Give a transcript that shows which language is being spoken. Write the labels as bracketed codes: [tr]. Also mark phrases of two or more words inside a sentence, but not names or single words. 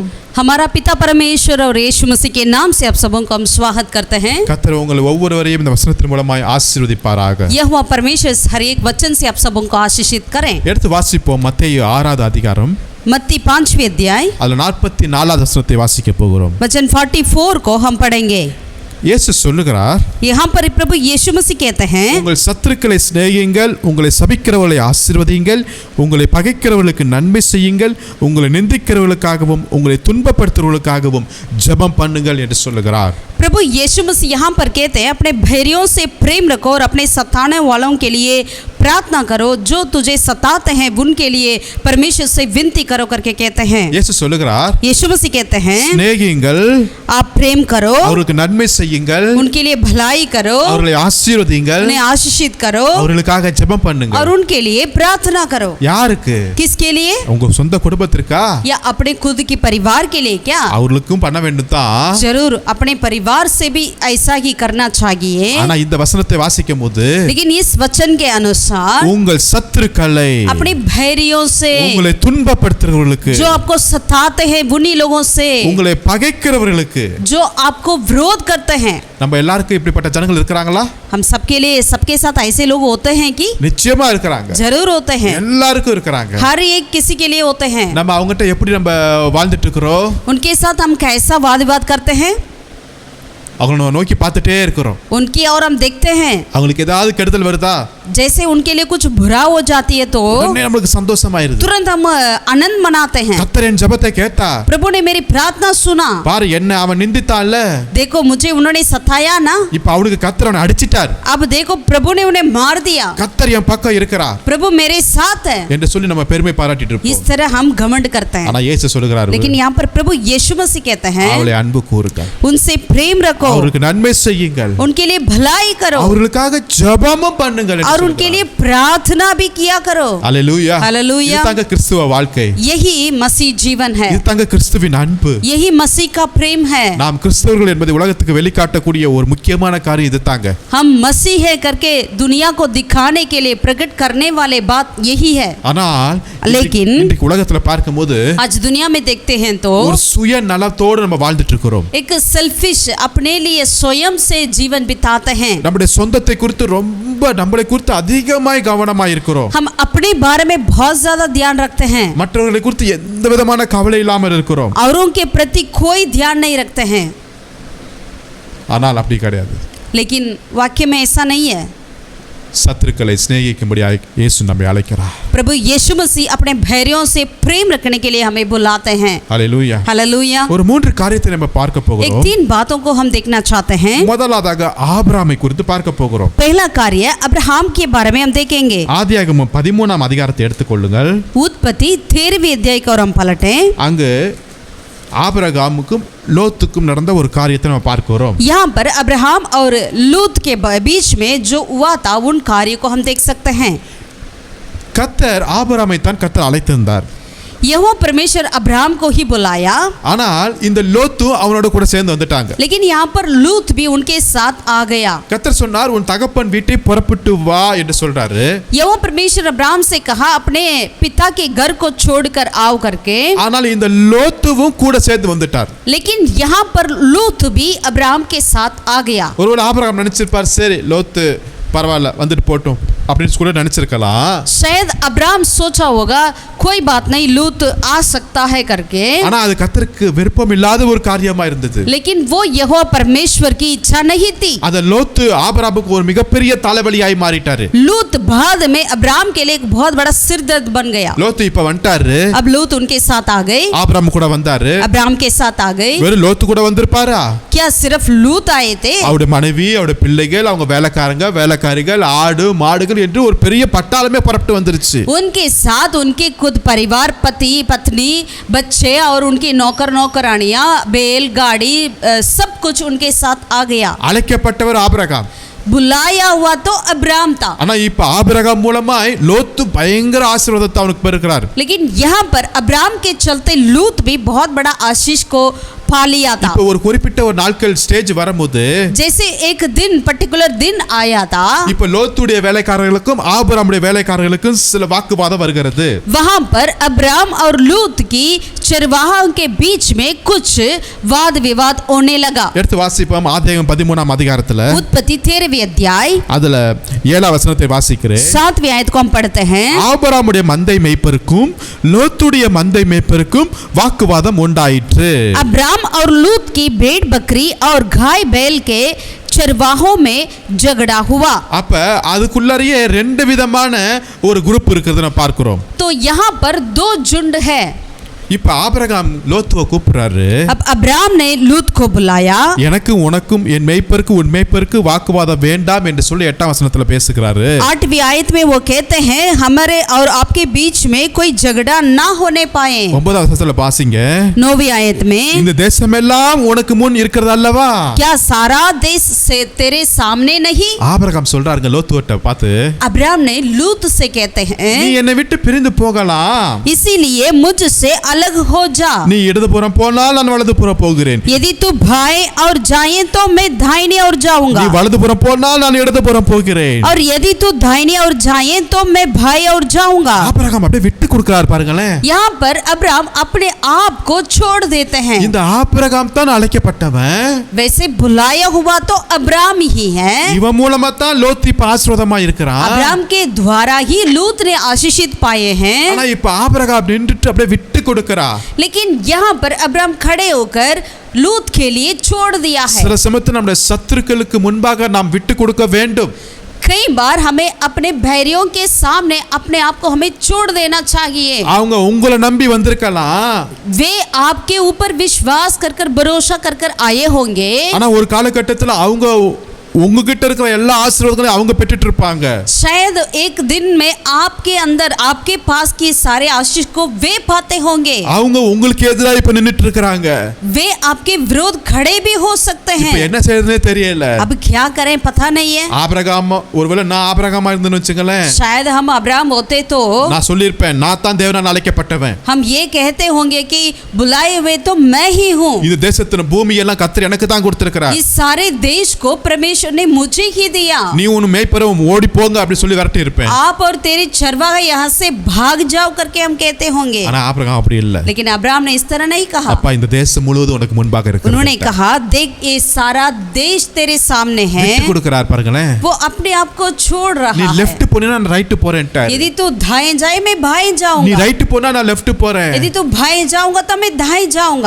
[hi] हमारा पिता परमेश्वर और यीशु मसीह के नाम से आप सबों को हम स्वागत करते हैं. [ta] கர்த்தர் உங்களை ஒவ்வொருவரையும் இந்த வசனத்தின் மூலமாய் ஆசீர்வதிப்பாராக. [hi] यहोवा परमेश्वर हर एक वचन से आप सबों को आशीषित करें. [ta] எடுத்து வாசிப்போம். மத்தேயு 6வது அதிகாரம் [hi] मत्ती 5वें अध्याय [ta] அதுல 44வது வசனத்தை வாசிக்க போகிறோம். [hi] वचन 44 को हम पढ़ेंगे. [ta] இயேசு சொல்லுகிறார், [hi] यहाँ पर प्रभु यीशु मसीह कहते हैं, [ta] உங்கள் சத்துருக்களை சிநேகியுங்கள், உங்களை சபிக்கிறவர்களை ஆசீர்வதியுங்கள், உங்களை பகைக்கிறவர்களுக்கு நன்மை செய்யுங்கள், உங்களை நிந்திக்கிறவர்களுக்காகவும் உங்களை துன்பப்படுத்துறவர்களுக்காகவும் ஜெபம் பண்ணுங்கள் என்று சொல்லுகிறார். [hi] प्रभु यीशु मसीह यहाँ पर कहते हैं, अपने बैरियों से प्रेम रखो और अपने सताने वालों के लिए प्रार्थना करो, जो तुझे सताते हैं उनके लिए परमेश्वर से विनती करो करके कहते हैं. [ta] இயேசு சொல்லுகிறார், [hi] यीशु मसीह कहते हैं, [ta] சிநேகியுங்கள், [hi] आप प्रेम करो, [ta] அவர்களுக்கு நன்மை செய்யுங்கள், [hi] उनके लिए भलाई करो, [ta] அவர்களை ஆசீர்வதியுங்கள், [hi] उन्हें आशीषित करो, [ta] அவர்களுக்காக ஜெபம் பண்ணுங்க. [hi] और उनके लिए प्रार्थना करो. [ta] யாருக்கு? [hi] किसके लिए? [ta] உங்க சொந்த குடும்பத்திற்கா? [hi] या अपने खुद के परिवार के लिए? क्या [ta] அவர்களுக்கும் பண்ண வேண்டும் தான். [hi] जरूर अपने परिवार से भी ऐसा ही करना चाहिए. [ta] ஆனா இந்த வசனத்தை வாசிக்கும்போது, [hi] लेकिन इस वचन के अनुसार [ta] உங்கள் சத்துருக்களை, [hi] अपने बैरियों से, [ta] உங்களை துன்பப்படுத்துறவர்களுக்கு, [hi] जो आपको सताते हैं उन्हीं लोगों से, [ta] உங்களை பகைக்கிறவர்களுக்கு, [hi] जो आपको विरोध करते हैं. [ta] நம்ம எல்லாருக்கும் இப்படிப்பட்ட ஜனங்கள் இருக்காங்களா? [hi] हम सबके लिए सबके साथ ऐसे लोग होते हैं कि? [ta] நிச்சயமா இருக்காங்க. [hi] जरूर होते हैं. [ta] எல்லாருக்கும் இருக்காங்க. [hi] हर एक किसी के लिए होते हैं. [ta] நம்ம அவங்ககிட்ட எப்படி நம்ம வாழ்ந்துட்டு இருக்கிறோம்? [hi] उनके साथ हम कैसा वाद विवाद करते हैं? [ta] அவங்கள நோக்கி பார்த்துட்டே இருக்கிறோம். [hi] उनकी और हम देखते हैं. [ta] அவங்களுக்கு ஏதாவது கெடுதல் வருதா? [hi] जैसे उनके लिए कुछ बुरा हो जाती है तो [ta] உடனே நமக்கு சந்தோஷமாயிருது. [hi] तुरंत हम आनंद मनाते हैं. [ta] கர்த்தர் என் ஜெபத்தை கேட்டார். [hi] प्रभु ने मेरी प्रार्थना सुना. [ta] பாரு என்ன அவன் நிந்தித்தான்ல. [hi] देखो मुझे उन्होंने सताया ना. [ta] இப்போ அவனுக்கு கர்த்தர் அவனை அடிச்சிட்டார். [hi] अब देखो प्रभु ने उन्हें मार दिया. [ta] கர்த்தர் என் பக்கம் இருக்கிறார் [hi] प्रभु मेरे साथ है [ta] என்று சொல்லி நம்ம பெருமை பாராட்டிட்டு [hi] इस [ta] இருப்போம். [hi] तरह हम घमंड करते हैं. [ta] ஆனா இயேசு சொல்லுகிறார், [hi] लेकिन यहाँ पर प्रभु यीशु मसीह कहते हैं, [ta] அவளை அன்பு கூறுங்க, [hi] उनसे प्रेम रखो, [ta] அவருக்கு நன்மை செய்யுங்கள், [hi] उनके लिए भलाई करो, [ta] அவர்களுக்காக ஜெபமும் பண்ணுங்கள் [hi] और उनके लिए प्रार्थना भी किया करो. [ta] அல்லேலூயா. [hi] हालेलुया. [ta] இதுதாங்க கிறிஸ்துவ வாழ்க்கை. [hi] यही मसीह जीवन है. [ta] இதுதாங்க கிறிஸ்துவின் அன்பு. [hi] यही मसीह का प्रेम है. [ta] நாம் கிறிஸ்தவர்கள் என்பதை உலகத்துக்கு வெளிக்காட்டக்கூடிய ஒரு முக்கியமான காரியம் இதுதாங்க. [hi] हम मसीह है करके दुनिया को दिखाने के लिए प्रकट करने वाले बात यही है. [ta] ஆனால் [hi] लेकिन [ta] இன்றைக்கு உலகத்துல பார்க்கும்போது [hi] आज दुनिया में देखते हैं तो [ta] ஒரு சுய நலத்தோடு நம்ம வாழ்ந்துட்டு இருக்கிறோம். [hi] एक सेल्फिश अपने लिए स्वयं से जीवन बिताते हैं. [ta] நம்முடைய சொந்தத்தை குறித்து ரொம்ப நம்மளை குறித்து அதிகமாய் கவனமாய் இருக்கிறோம். [hi] हम अपने बारे में बहुत ज्यादा ध्यान रखते हैं. [ta] மற்றவர்களை குறித்து எந்த விதமான கவலை இல்லாமல் இருக்கிறோம். [hi] औरों के प्रति कोई ध्यान नहीं रखते हैं. [ta] ஆனால் அப்படி கிடையாது. [hi] लेकिन वाक्य में ऐसा नहीं है. [ta] சத்துருக்களை சிநேகிக்கும்படியாய் இயேசு நம்மை அழைக்கிறார். [hi] प्रभु यीशु मसीह अपने बैरियों से प्रेम रखने के लिए हमें बुलाते हैं. [ta] ஹல்லேலூயா. [hi] हालेलुया. [ta] ஒரு மூன்று காரியத்தை நம்ம பார்க்க [hi] एक [ta] போகிறோம். [hi] 3 बातों को हम देखना चाहते हैं. [ta] முதலாவதாக ஆபிரகாமை குறித்து பார்க்க போகிறோம். [hi] पहला कार्य अब्राहम के बारे में हम देखेंगे. [ta] ஆதியாகமம் 13ஆம் அதிகாரத்தை எடுத்துக்கொள்ளுங்கள். [hi] उत्पत्ति 13वें अध्याय को हम पलटें. [ta] அங்கு ஆபிரகாமுக்கும் லோத்துக்கும் நடந்த ஒரு காரியத்தை நம்ம பார்க்கிறோம். [hi] यहाँ पर अब्राहम और लूत के बीच में जो हुआ था उन कार्यों को हम देख सकते हैं. [ta] கர்த்தர் ஆபிரகாமை தான் கர்த்தர் அழைத்திருந்தார். [hi] यहोवा परमेश्वर अब्राहम को ही बुलाया. [ta] ஆனால் இந்த லோத்து அவனோட கூட சேர்ந்து வந்துட்டாங்க. [hi] लेकिन यहाँ पर लूत भी उनके साथ आ गया. [ta] கர்த்தர் சொன்னார், உன் தகப்பன் வீட்டை புறப்பட்டு வா என்று சொல்றாரு. [hi] यहोवा परमेश्वर अब्राहम से कहा अपने पिता के घर को छोड़कर आओ करके. [ta] ஆனால் இந்த லோத்துவும் கூட சேர்ந்து வந்துட்டார். [hi] लेकिन यहाँ पर लूत भी अब्राहम के साथ आ गया. [ta] ஒருவேளை ஆபிரகாம் நினைச்சிருப்பார், சரி லோத்து பரவாயில்ல வந்துட்டு போட்டும் அப்படின்னு கூட நினைச்சிருக்கலாம். [hi] शायद अब्राहम सोचा होगा कोई बात नहीं, लूत आ सकता है करके, [ta] ஆனா அது கர்த்தருக்கு விருப்பம் இல்லாத ஒரு காரியமா இருந்தது. [hi] लेकिन वो यहोवा परमेश्वर की इच्छा नहीं थी. [ta] அத லோத்து ஆபிரகாமுக்கு ஒரு மிகப்பெரிய தலைவலியாய் மாறிட்டாரு. [hi] लूत बाद में अब्राम के लिए एक बहुत बड़ा सिरदर्द बन गया. [ta] லோத்து இப்ப வந்துட்டாரு. [hi] अब लूत उनके साथ आ गए, [ta] ஆபிரகாம் கூட வந்தாரு. [hi] अब्राम के साथ आ गए. [ta] வெறும் லோத்து கூட வந்திருப்பாரா? [hi] क्या सिर्फ लूत आए थे? [ta] அவருடைய மனைவி, அவருடைய பிள்ளைகள், அவங்க வேலைக்காரங்க, வேலைக்காரிகள், ஆடு மாடுகள் என்று ஒரு பெரிய பட்டாளமே புறப்பட்டு வந்துருச்சு. [hi] उनके साथ उनके खुद परिवार, पति पत्नी, बच्चे और उनके नौकर नौकरानियां, बैल गाड़ी, सब कुछ उनके साथ आ गया. [ta] அழைக்கப்பட்டவர் ஆபிரகாம். [hi] बुलाया हुआ तो अब्राम था. [ta] ஆனா இப்ப ஆபிரகாம் மூலமாய் லோத்து பயங்கர ஆசீர்வாதத்தை அவனுக்கு பெறுகிறார். [hi] लेकिन यहाँ पर अब्राम के चलते लूत भी बहुत बड़ा आशीष को पा लिया था. [ta] இப்ப ஒரு குறிப்பிட்ட ஒரு நாட்கள் ஸ்டேஜ் வரும்போது, [hi] जैसे एक दिन पर्टिकुलर दिन आया था, [ta] இப்ப லோத்துடைய வேலைக்காரர்களுக்கும் ஆபிரகாமுடைய வேலைக்காரர்களுக்கும் சில வாக்குவாதம் வருகிறது. [hi] वहां पर अब्राम और लूत की चरवाहों के बीच में कुछ वाद विवाद होने लगा. [ta] எடுத்து வாசிப்போம். ஆதியாகமம் 13ஆம் அதிகாரத்துல [hi] उत्पत्ति 13वें अध्याय [ta] அதுல 7ஆம் வசனத்தை வாசிக்கிறேன். [hi] 7वें आयत को हम पढ़ते हैं. [ta] ஆபிரகாமுடைய மந்தை மேய்ப்பருக்கும் லோத்துடைய மந்தை மேய்ப்பருக்கும் வாக்குவாதம் உண்டாயிற்று. [hi] अब्राम और लूत की भेड़ बकरी और गाय बैल के चरवाहों में झगड़ा हुआ. [ta] அப்ப அதுக்குள்ளேயே ரெண்டு விதமான ஒரு குரூப் இருக்கிறது நான் பார்க்கிறோம். [hi] तो यहाँ पर दो झुंड है. [ta] இப்ப ஆபிரகாம் லோத்துவை கூப்பிடுறாரு. [hi] अब अब्राम ने लूत को बुलाया. [ta] எனக்கு உனக்கும் என் மேய்ப்பருக்கு உன் மேய்ப்பருக்கு வாக்குவாதம் வேண்டாம் என்று சொல்லி 8ஆம் வசனத்துல பேசுகிறாரு. [hi] 8वीं आयत में वो कहते हैं हमारे और आपके बीच में कोई झगड़ा ना होने पाए. [ta] 9ஆம் வசனத்துல பாசிங்க. [hi] 9वीं आयत में, [ta] இந்த தேசமெல்லாம் உனக்கு முன் இருக்கிறது அல்லவா? [hi] क्या सारा देश से तेरे सामने नहीं? [ta] ஆபிரகாம் சொல்றாருங்க லோத்துவட்ட பார்த்து, [hi] अब्राम ने लूत से कहते [ta] நீ [hi] हैं [ta] என்னை விட்டு பிரிந்து போகலாம். [hi] इसीलिए मुझसे अलग हो जा. [ta] நீ இடதுபுறம் போனால் நான் வலதுபுறம் போகிறேன். [hi] यदि तू बाएं और जाए तो मैं दाहिने और [ta] நீ [hi] जाऊंगा, [ta] வலதுபுறம் போனால் நான் இடதுபுறம் போகிறேன். [hi] और यदि तू दाहिने और जाए तो मैं बाएं और जाऊंगा. [ta] ஆபிரகாம் அப்படியே விட்டு கொடுக்கிறார் பாருங்களேன். [hi] यहाँ पर अब्राम अपने आप को छोड़ देते हैं. [ta] இந்த ஆபிரகாம் தான் அழைக்கப்பட்டவன். [hi] वैसे बुलाया हुआ तो अब्राम ही है. [ta] இவன் மூலமா தான் லோத்து இப்ப ஆசீர்வாதமா இருக்கிறான். [hi] अब्राम के द्वारा ही लूत ने आशीषित पाए हैं. [ta] ஆனா இப்ப ஆபிரகாம் நின்றுட்டு அப்படியே விட்டு கொடுக்கிறார். [hi] लेकिन यहाँ पर अब्राम खड़े होकर लूत के लिए छोड़ दिया है. [ta] சில சமயத்தில் நம்முடைய சத்துருக்களுக்கு முன்பாக நாம் விட்டு கொடுக்க வேண்டும். [hi] कई बार हमें अपने भैरियों के सामने अपने आप को हमें छोड़ देना चाहिए. [ta] அவங்க உங்களை நம்பி வந்திருக்கலாம். [hi] वे आपके ऊपर विश्वास कर भरोसा कर आए होंगे. [ta] ஆனா ஒரு காலகட்டத்தில் அவங்க உங்ககிட்ட இருக்கிற எல்லா ஆசீர்வாதங்களையும் அவங்க பெற்றுட்டு இருப்பாங்க. [hi] शायद एक दिन में आपके अंदर आपके पास की सारे आशीष को वे पाते होंगे. [ta] அவங்க உங்களுக்கு எதிராக இப்ப நின்னுட்டு இருக்காங்க. [hi] वे आपके विरोध खड़े भी हो सकते [ta] இப்ப [hi] हैं. [ta] என்ன செய்யறதுனே தெரியல. [hi] अब क्या करें पता नहीं है. [ta] ஆபிரகாம் ஒருவேளை நான் ஆபிரகாமா இருந்தேன்னு வச்சுங்களேன், [hi] शायद हम अब्राहम होते तो [ta] நான் சொல்லியிருப்பேன், நான் தான் தேவனால் அழைக்கப்பட்டவன். [hi] हम ये कहते होंगे कि बुलाए हुए तो मैं ही हूँ. [ta] இது தேசத்தின் பூமி எல்லாம் கர்த்தர் எனக்கு தான் கொடுத்திருக்கிறார். [hi] इस सारे देश को परमेश्वर ने मुझे ही दिया. [ta] நீ உன் மேய்ப்பரும் ஓடி போங்க அப்படி சொல்லி விரட்டி இருப்பேன். [hi] आप और तेरे चरवाहे यहाँ से भाग जाओ करके हम कहते होंगे. [ta] ஆனா ஆபிரகாம் அப்படி இல்ல. [hi] लेकिन अब्राहम ने इस तरह नहीं कहा. [ta] அப்பா இந்த தேசம் முழுவதும் உனக்கு முன்பாக இருக்கு. [hi] उन्होंने कहा देख ये सारा देश तेरे सामने है. [ta] விட்டு கொடுக்கிறார் பாருங்களேன். [hi] वो अपने आप को छोड़ [ta] நீ [hi] रहा है. [ta] லெஃப்ட் போனா நான் ரைட் போறேன்ட்டார். [hi] यदि तू दाएं जाए मैं बाएं [ta] நீ [hi] जाऊंगा. [ta] ரைட் போனா நான் லெஃப்ட் போறேன். [hi] यदि तू बाएं जाऊंगा तो मैं दाएं जाऊंगा.